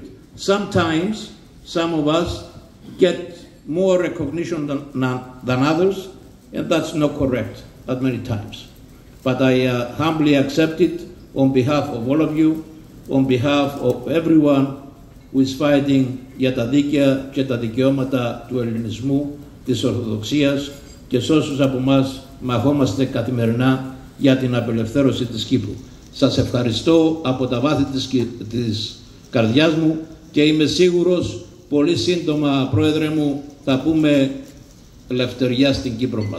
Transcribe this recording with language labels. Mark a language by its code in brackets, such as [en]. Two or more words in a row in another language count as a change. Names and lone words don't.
[en] Sometimes, some of us get more recognition than others, and that's not correct at many times. But I humbly accept it on behalf of all of you, on behalf of everyone who is fighting [el] για τα δίκαια και τα δικαιώματα του ελληνισμού, της Ορθοδοξίας και σε όσους από εμάς μαχόμαστε καθημερινά για την απελευθέρωση της Κύπρου. Σας ευχαριστώ από τα βάθη της καρδιάς μου και είμαι σίγουρος πολύ σύντομα, Πρόεδρε μου, θα πούμε ελευθεριά στην Κύπρο μας.